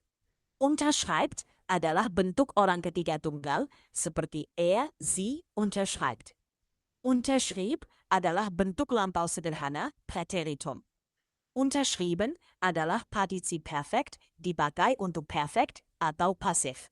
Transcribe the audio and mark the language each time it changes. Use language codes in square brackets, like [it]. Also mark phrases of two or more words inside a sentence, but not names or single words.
[id] Unterschreibt adalah bentuk orang ketiga tunggal seperti [de] sie unterschreibt. [id] Unterschrieb adalah bentuk lampau sederhana Präteritum. Unterschrieben adalah [de] partizip perfekt [id] dipakai untuk perfect atau pasif.